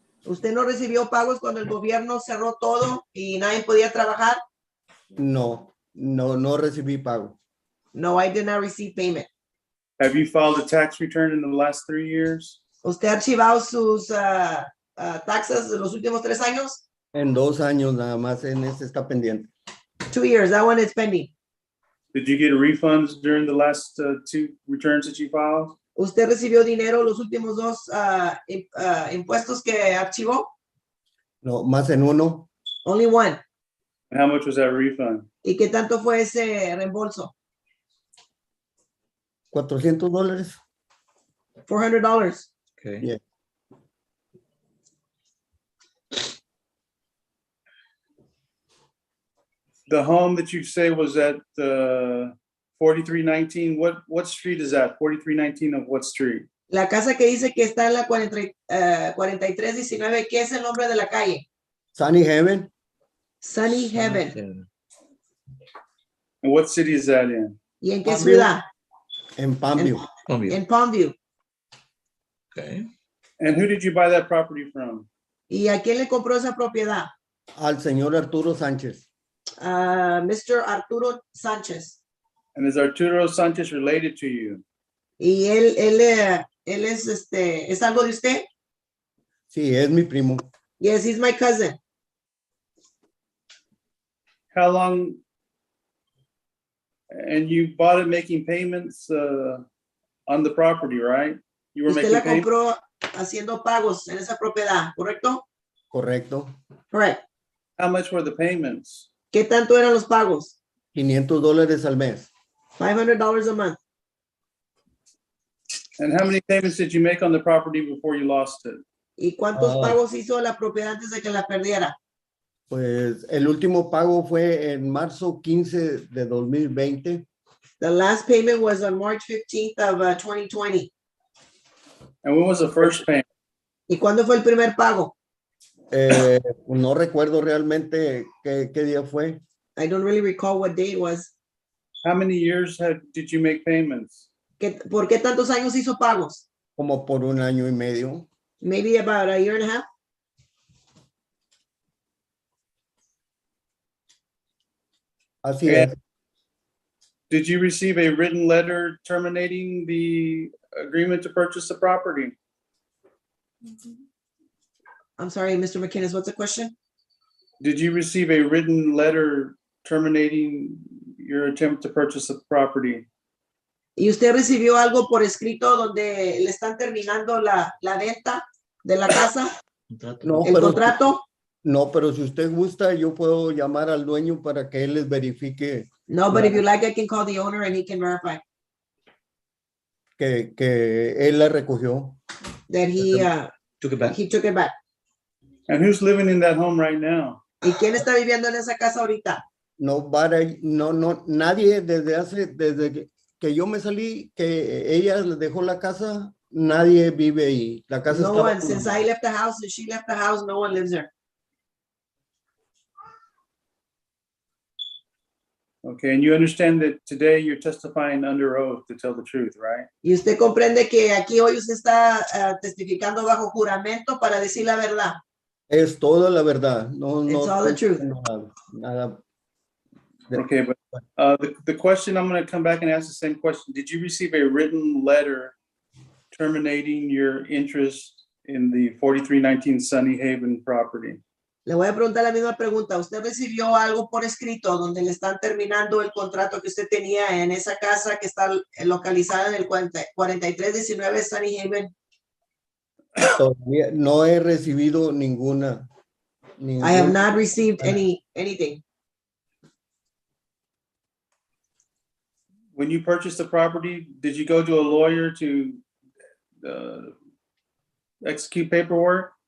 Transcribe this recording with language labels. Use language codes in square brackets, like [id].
[es] ¿Usted no recibió pagos cuando el gobierno cerró todo y nadie podía trabajar? No recibí pago. [en] No, I did not receive payment. Have you filed a tax return in the last 3 years? [es] ¿Usted ha archivado sus taxas de los últimos 3 años? En 2 años nada más en este está pendiente. [en] 2 years, that one is pending. Did you get refunds during the last 2 returns that you filed? [es] ¿Usted recibió dinero los últimos 2 impuestos que archivó? No, más en uno. [en] Only one. And how much was that refund? [es] ¿Y qué tanto fue ese reembolso? $400. [en] $400. Okay. Yeah. The home that you say was at 4319, what street is that? 4319 of what street? [es] La casa que dice que está en la 4319, ¿qué es el nombre de la calle? Sunny Heaven. [en] Sunny Heaven. And what city is that in? [es] ¿Y en qué ciudad? En Palmview. En Palmview. [en] Okay. And who did you buy that property from? [es] ¿Y a quién le compró esa propiedad? Al señor Arturo Sánchez. [en] Mr. Arturo Sánchez. And is Arturo Sanchez related to you? [es] Y él es ¿es algo de usted? Sí, es mi primo. [en] Yes, he's my cousin. How long? And you bought it making payments on the property, right? You were [es] Usted [en] making [es] la [en] payments? [es] compró haciendo pagos en esa propiedad, ¿correcto? Correcto. [en] Correct. How much were the payments? [es] ¿Qué tanto eran los pagos? $500 al mes. [en] $500 a month. And how many payments did you make on the property before you lost it? [es] ¿Y cuántos pagos hizo la propiedad antes de que la perdiera? Pues el último pago fue en marzo 15 de 2020. [en] The last payment was on March 15th of 2020. And when was the first payment? [es] ¿Y cuándo fue el primer pago? No recuerdo realmente qué día fue. [en] I don't really recall what day it was. How many years did you make payments? [es] ¿Por qué tantos años hizo pagos? Como por 1 año y medio. [en] Maybe about a year and a half. [es] Así es. [en] Did you receive a written letter terminating the agreement to purchase the property? I'm sorry, Mr. McKinnis, what's the question? Did you receive a written letter terminating your attempt to purchase the property? [es] ¿Y usted recibió algo por escrito donde le están terminando la venta de la casa? No, ¿El contrato? No, pero si usted gusta, yo puedo llamar al dueño para que él les verifique. [en] No, but if you like, I can call the owner and he can verify. [es] Que él la recogió. [en] That he took it back. He took it back. And who's living in that home right now? [es] ¿Y quién está viviendo en esa casa ahorita? No, nadie desde que yo me salí, que ella le dejó la casa, nadie vive ahí. La casa No está [en] one, since I left the house and she left the house, no one lives there. Okay, and you understand that today you're testifying under oath to tell the truth, right? [es] Y usted comprende que aquí hoy usted está testificando bajo juramento para decir la verdad. Es toda la verdad. [en] It's all the truth. [es] Nada. [en] Okay, but the question, I'm going to come back and ask the same question. Did you receive a written letter terminating your interest in the 4319 Sunny Haven property? [es] Le voy a preguntar la misma pregunta. ¿Usted recibió algo por escrito donde le están terminando el contrato que usted tenía en esa casa que está localizada en el 4319 Sunny Haven? Todavía no he recibido ninguna. [en] I have not received anything. When you purchased the property, did you go to a lawyer to execute paperwork?